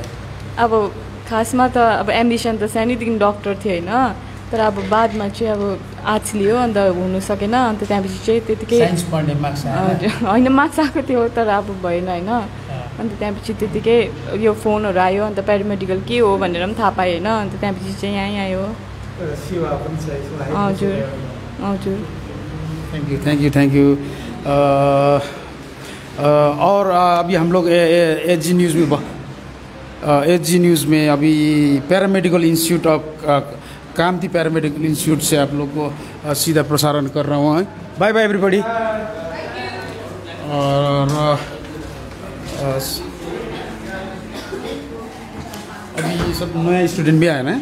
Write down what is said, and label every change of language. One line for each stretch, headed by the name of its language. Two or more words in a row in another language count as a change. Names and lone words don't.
Nepali: अब खासमा त अब एम्बिसन त सानैदेखि डक्टर थियो होइन तर अब बादमा चाहिँ अब आर्ट्स लियो अन्त हुनु सकेन अन्त त्यहाँपछि चाहिँ त्यतिकै साइन्स पढ्ने मार्क्स हजुर होइन मार्क्स आएको थियो तर अब भएन होइन अन्त त्यहाँपछि त्यतिकै यो फोनहरू आयो अन्त प्यारामेडिकल के हो भनेर पनि थाहा पाएँ होइन अन्त त्यहाँपछि चाहिँ यहीँ आयो हजुर हजुर
English: thank you
Hindi: और अभी हम लोग एच जी न्यूज़ में अभी
English: paramedical institute of Kamati paramedical institute
Hindi: से आप लोग को सीधा प्रसारण कर रहा हूँ
English: bye bye everybody
Hindi: और अभी सब नया स्टूडेंट भी आया ना।